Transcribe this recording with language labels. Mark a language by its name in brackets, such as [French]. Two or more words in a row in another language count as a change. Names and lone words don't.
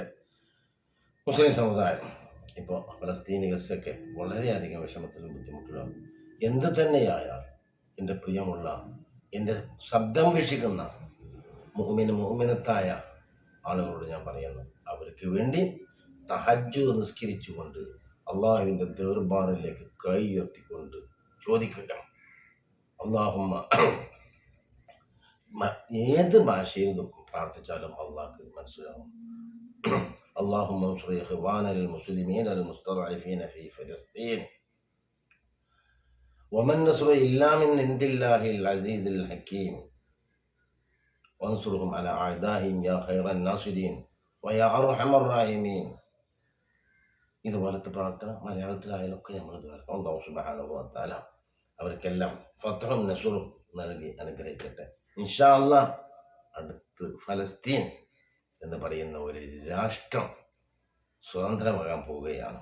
[Malayalam] മുസ്ലിം സമുദായം ഇപ്പോൾ ഫലസ്തീനി ഗസൊക്കെ വളരെയധികം വിഷമത്തിലും ബുദ്ധിമുട്ടിലും എന്ത് തന്നെയായാൽ എൻ്റെ പ്രിയമുള്ള, എൻ്റെ ശബ്ദം വീക്ഷിക്കുന്ന മുഅ്മിനത്തായ ആളുകളോട് ഞാൻ പറയുന്നു, അവർക്ക് വേണ്ടി തഹജ്ജുദ് നിസ്കരിച്ചുകൊണ്ട് അള്ളാഹുവിൻ്റെ ദർബാറിലേക്ക് കൈ ഉയർത്തിക്കൊണ്ട് ചോദിക്കുക. അല്ലാഹുമ്മ, ഏത് ഭാഷയിൽ പ്രാർത്ഥിച്ചാലും അള്ളാഹ്ക്ക് മനസ്സിലാവും. [Arabic] اللهم انصر إخواننا المسلمين المستضعفين في فلسطين وما النصر إلا من عند الله العزيز الحكيم وانصرهم على أعدائهم يا خير الناصرين ويا أرحم الراحمين. [Malayalam] ഇതുപോലത്തെ പ്രാർത്ഥന മലയാളത്തിലായാലൊക്കെ നമ്മൾ ദ്വാരക്കാം. അല്ലാഹു [Arabic] سبحانه وتعالى [Malayalam] അവർക്കെല്ലാം ഫത്ഹും നസ്റും നൽകി അനുഗ്രഹിക്കട്ടെ. [Arabic] إن شاء الله [Malayalam] അടുത്ത് ഫലസ്തീൻ എന്ന് പറയുന്ന ഒരു രാഷ്ട്രം സ്വതന്ത്രമാകാൻ പോവുകയാണ്.